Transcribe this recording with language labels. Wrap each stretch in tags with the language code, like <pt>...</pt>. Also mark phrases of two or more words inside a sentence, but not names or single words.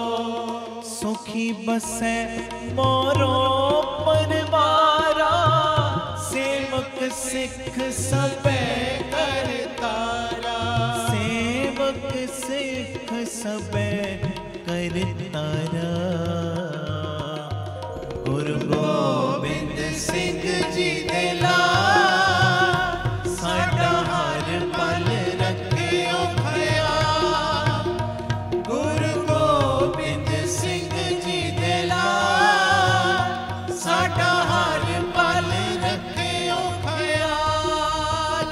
<bra>सुखी बसे मोरो परवारा, सेवक सिख सबे करतारा। सेवक सिख सबे करतारा।</bra> <pa>ਗੁਰੂ ਗੋਬਿੰਦ ਸਿੰਘ ਜੀ ਦੇ ਲਾਲ ਸਾਡਾ ਹਰ ਪਲ ਰੱਖੇ ਓ ਖ਼ਿਆਲ। ਗੁਰੂ ਗੋਬਿੰਦ ਸਿੰਘ ਜੀ ਦੇ ਲਾਲ ਸਾਡਾ ਹਰ ਪਲ ਰੱਖੇ ਓ ਖ਼ਿਆਲ।</pa>